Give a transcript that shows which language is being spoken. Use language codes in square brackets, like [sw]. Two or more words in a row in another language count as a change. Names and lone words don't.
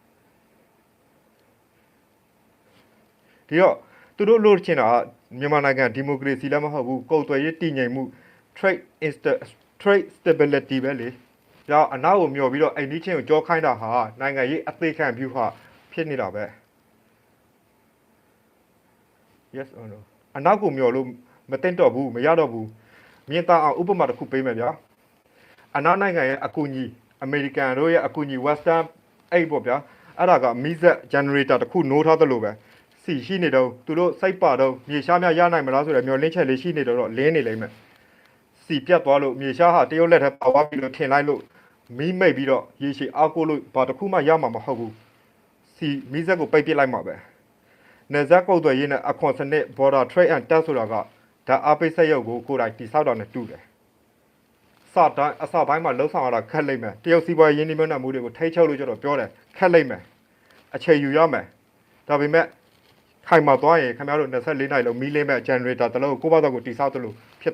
[my] ဒီတော့သူတို့လို့ချင်တာမြန်မာနိုင်ငံဒီမိုကရေစီလည်းမဟုတ်ဘူးကုန်သွယ်ရေးတည်ငြိမ်မှု [en] trade stability [my] ပဲလေကြောင့်အနောက်ကိုမျောပြီးတော့အိန္ဒိချင်းကိုကြောခိုင်းတာဟာနိုင်ငံရေးအသေးခံပြုဟာဖြစ်နေတာပဲ [en] yes or no [my] အနောက်ကိုမျောလို့မတင်တော့ဘူးမရတော့ဘူးမြင်သာအောင်ဥပမာတစ်ခုပေးမယ်ဗျာအနောက်နိုင်ငံရဲ့အကူအညီအမေရိကန်တို့ရဲ့အကူအညီ western အဲ့ပေါ့ဗျာအဲ့ဒါကမီးစက် generator တစ်ခုနိုးထားသလိုပဲစီရှိနေတော့သူတို့စိတ်ပါတော့မြေရှားများရနိုင်မလားဆိုတော့မျောလင်းချက်လေးရှိနေတော့လင်းနေလိမ့်မယ်စီပြတ်သွားလို့မြေရှားဟာတရုတ်လက်ထက်ပါသွားပြီးလို့ထင်လိုက်လို့မီးမိတ်ပြီးတော့ရေရှည်အောက်ကိုလို့ဘာတစ်ခုမှရမှာမဟုတ်ဘူးစီမီးစက်ကိုပိတ်ပစ်လိုက်မှာပဲနယ်စပ်ကုတ်သွယ်ရေးနဲ့အခွန်စနစ် [en] border trade and tax [my] ဆိုတာက ဒါအပိတ်ဆက်ရုပ်ကိုကိုယ်တိုင်တိဆောက်တာနဲ့တူတယ်စတိုင်းအစပိုင်းမှာလှုပ်ဆောင်ရတာခက်လိမ့်မယ်တရုတ်စီးပွားရေးရင်းနှီးမြှုပ်နှံမှုတွေကိုထိချုပ်လို့ကျတော့ပြောတယ်ခက်လိမ့်မယ်အချိန်ယူရမယ်ဒါပေမဲ့ခိုင်မာသွားရင်ခင်ဗျားတို့24နိုင်လုံးမီးလင်းမဲ့ generator တလုံးကိုဘာသာကိုတိဆောက်တယ်လို့ဖြစ်